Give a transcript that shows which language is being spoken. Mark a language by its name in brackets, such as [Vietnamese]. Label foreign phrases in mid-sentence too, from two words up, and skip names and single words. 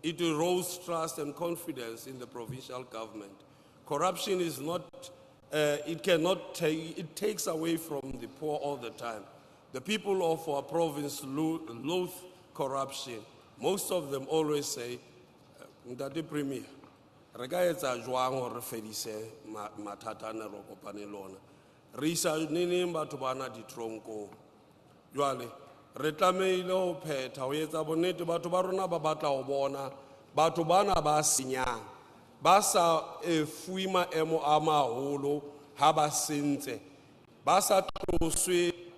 [English] It erodes trust and confidence in the provincial government. Corruption is not, it cannot take, it takes away from the poor all the time. The people of our province loathe corruption. Most of them always say, [Southern Sotho] Ntate Premier, re ka etsa jwang hore re fedise mathata ane re kopane le ona. Re isa neneng batho bana ditronko. Jwale re tlameile ho phetha ho etsa bonnete batho ba rona ba batla ho bona batho bana ba senyang ba sa fuwe maemo a maholo ha ba sentse ba sa tloswe